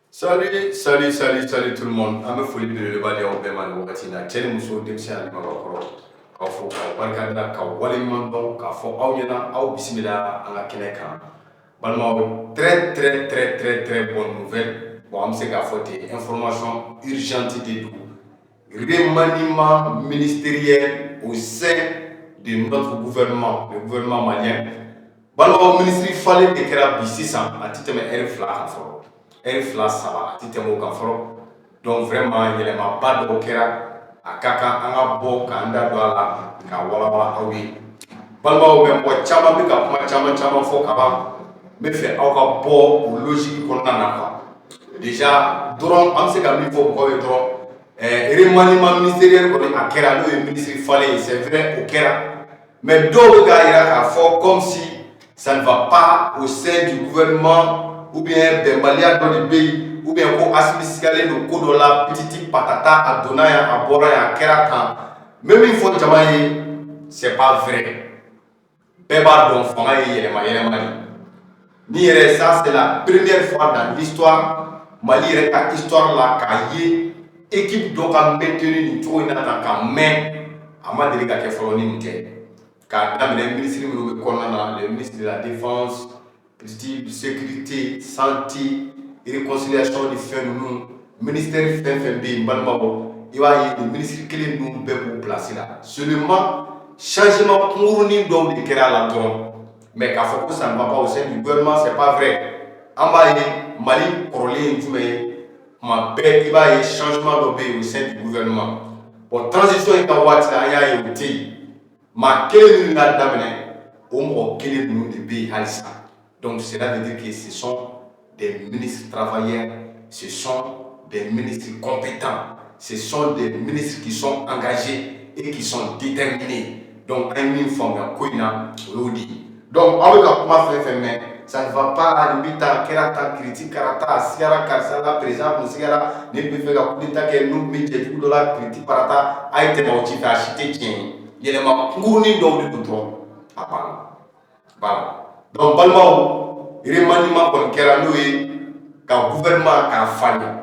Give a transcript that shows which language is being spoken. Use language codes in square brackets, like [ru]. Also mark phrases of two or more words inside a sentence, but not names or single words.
[fr] Salut tout le monde. [bm] An bɛ foli belebeleba di aw bɛɛ ma nin wagati in na. Cɛ ni muso, denmisɛn ani maabakɔrɔ. K'aw fo k'aw barikada, k'aw waleɲuman dɔn, k'a fɔ aw ɲɛna aw bisimila an ka kɛnɛ kan. Balimaw, [fr] très bonne nouvelle. Bon, [bm] an bɛ se k'a fɔ ten, [fr] information urgente [bm] de don. [fr] Remaniement ministériel au sein de notre gouvernement, le gouvernement malien. [bm] Balimaw, ministre falen de kɛra bi sisan, a tɛ tɛmɛ heure 2 kan fɔlɔ. Heure 2 3 a tɛ tɛmɛ o kan fɔlɔ. [fr] Donc vraiment [bm] yɛlɛmaba dɔw kɛra, a ka kan an ka bɔ k'an da don a la k'a walawala aw ye. Balimaw, mais mɔgɔ caman bɛ ka kuma caman fɔ ka ban. N bɛ fɛ aw ka bɔ o logique kɔnɔna na quoi. Déjà dɔrɔn an bɛ se ka min fɔ mɔgɔw ye dɔrɔn [fr] remaniement ministériel [bm] kɔni a kɛra n'o ye ministre falen ye, [fr] c'est vrai [bm] o kɛra. Mais dɔw bɛ k'a jira k'a fɔ [fr] comme si ça ne va pas au sein du gouvernement ou bien [bm] bɛnbaliya dɔ de bɛ yen ou bien ko Asimi sigalen don ko dɔ la pititi patata a donna yan a bɔra yan a kɛra tan. N bɛ min fɔ jama ye [fr] c'est pas vrai. [bm] Bɛɛ b'a dɔn fanga ye yɛlɛma de. Ni yɛrɛ [fr] ça c'est la première fois dans l'histoire [bm] Mali yɛrɛ ka histoire la k'a ye équipe dɔ ka maintenir nin cogo in na tan ka mɛn a ma deli ka kɛ fɔlɔ ni nin tɛ. K'a daminɛ ministre minnu bɛ kɔnɔna na, [fr] le ministre de la défense, sécurité, santé, [bm] réconciliation ni fɛn ninnu, ministère fɛn fɛn bɛ yen balimaw, i b'a ye nin ministre kelen ninnu bɛɛ b'u place la. [fr] Seulement changement [bm] kunkurunin dɔw de kɛra a la dɔrɔn. [fr] Mais [bm] k'a fɔ ko [fr] ça ne va pas au sein du gouvernement, c'est pas vrai. [bm] An b'a ye Mali kɔrɔlen ye jumɛn ye? Tuma bɛɛ i b'a ye changement dɔ bɛ yen [fr] au sein du gouvernement. [bm] Bon, transition in ka waati la an y'a ye o tɛ yen. Maa kelen minnu y'a daminɛ o mɔgɔ kelen ninnu de bɛ yen halisa. [fr] Donc cela veut dire que ce sont des ministres travailleurs, ce sont des ministres compétents, ce sont des ministres qui sont engagés et qui sont déterminés. [bm] Donc un min fanga ko in na o y'o de ye. Donc aw bɛ ka kuma fɛn fɛn mɛn, [fr] ça ne va pas [bm] nin bɛ tan kɛra tan critique kɛra tan a sigara karisa la président kun sigara ne bɛ fɛ ka [fr] coup d'état [bm] kɛ n'u bɛ jɛjugu dɔ la critique parata a ye tɛmɛ o ci fɛ a si tɛ tiɲɛ ye. Yɛlɛma kunkurunin dɔw de don dɔrɔn a banna. [fr] Voilà. [bm] Donc balimaw, remaniement kɔni kɛra n'o ye ka gouvernement k'a falen.